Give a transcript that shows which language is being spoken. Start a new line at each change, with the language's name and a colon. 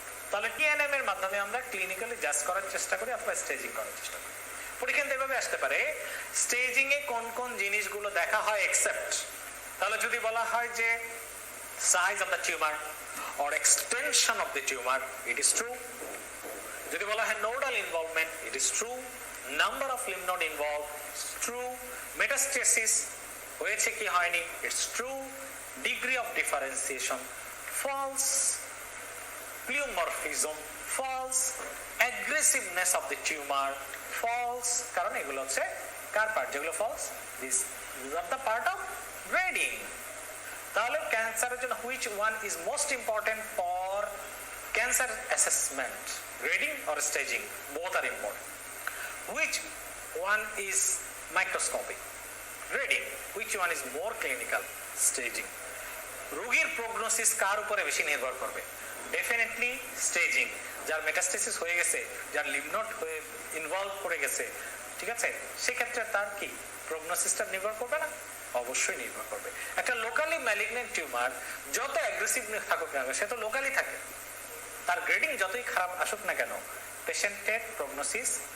Bangla: তাহলে TNM এর মাধ্যমে আমরা ক্লিনিক্যালি জাজ করার চেষ্টা করি অথবা স্টেজিং করার চেষ্টা করি। পরীক্ষা এভাবে আসতে পারে, স্টেজিং এ কোন কোন জিনিসগুলো দেখা হয় এক্সেপ্ট। তাহলে যদি বলা হয় যে
English: Size of the tumour or extension of the tumor, it is true.
Bangla: যদি বলা হয়
English: nodal involvement, it is true. Number of lymph node involved, it's true. Metastasis হয়েছে কি হয়নি, it's true. Degree of differentiation, false. Pleomorphism, false. Aggressiveness of the tumor, false.
Bangla: কারণ এগুলো হচ্ছে কার part?
English: যেগুলো false, these are the part of grading.
Bangla: তাহলে ক্যান্সারের জন্য
English: which one is most important for cancer assessment? Grading or staging? Both are important. Which one is microscopic? Grading. Which one is more clinical? Staging.
Bangla: রোগীর prognosis কার উপরে বেশি নির্ভর করবে? Definitely staging. যার metastasis হয়ে গেছে, যার লিম্ফ নোড হয়ে ইনভলভ করে গেছে, ঠিক আছে, সেক্ষেত্রে তার কি প্রগনোসিসটা নির্ভর করবে না? অবশ্যই নির্ভর করবে। একটা লোকালি ম্যালিগন্যান্ট টিউমার যত অ্যাগ্রেসিভ থাকুক না সে তো লোকালি থাকে, তার গ্রেডিং যতই খারাপ আসুক না কেন পেশেন্টের প্রগনোসিস